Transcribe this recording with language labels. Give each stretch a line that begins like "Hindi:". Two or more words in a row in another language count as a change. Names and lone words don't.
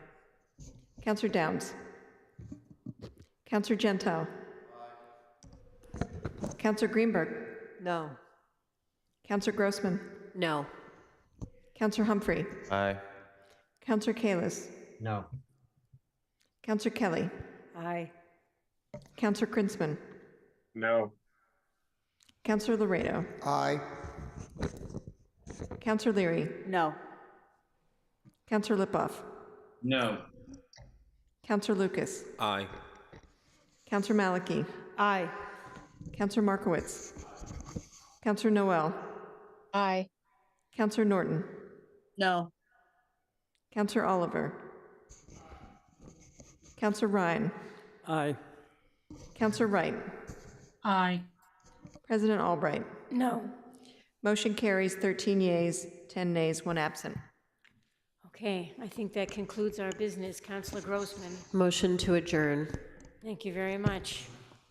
English: Counselor Downs. Counselor Gentile. Counselor Greenberg. No. Counselor Grossman. No. Counselor Humphrey. Aye. Counselor Kalis. No. Counselor Kelly. Aye. Counselor Krinsman. No. Counselor Laredo. Aye. Counselor Leary. No. Counselor Lipoff. No. Counselor Lucas. Aye. Counselor Maliki. Aye. Counselor Markowitz. Counselor Noel. Aye. Counselor Norton. No. Counselor Oliver. Counselor Ryan. Aye. Counselor Wright. Aye. President Albright. No. Motion carries 13 yeas, 10 nays, 1 absent. Okay, I think that concludes our business. Councilor Grossman, Motion to adjourn. thank you very much.